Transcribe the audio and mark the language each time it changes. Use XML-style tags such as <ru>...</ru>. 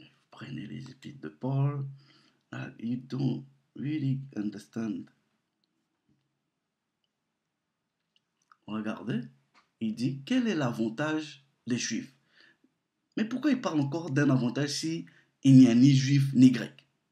<fr>Prenez les épîtres de Paul.</fr> <en>You don't really understand.</en> <fr>Regardez, il dit quel est l'avantage des juifs. Mais pourquoi il parle encore d'un avantage si il n'y a ni juif ni grec?</fr>